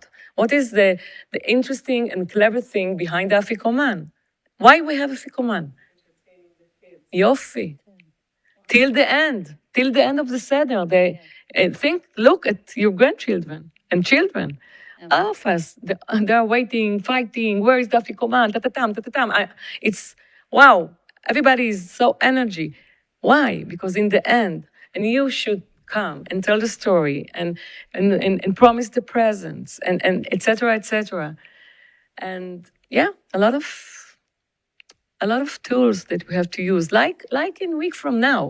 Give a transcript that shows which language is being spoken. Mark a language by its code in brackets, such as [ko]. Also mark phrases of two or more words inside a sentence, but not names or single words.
[en] What is the interesting and clever thing behind the afikoman? Why we have afikoman? Yofi. Till the end of the Seder. Look at your grandchildren and children. All of us, they are waiting, fighting. Where is the afikoman? Ta-ta-tam, ta-ta-tam. It's, wow, everybody is so energy. Why? Because in the end, and you should come and tell the story and promise the presents and etc. etc. And yeah, a lot of tools that we have to use, like in a week from now.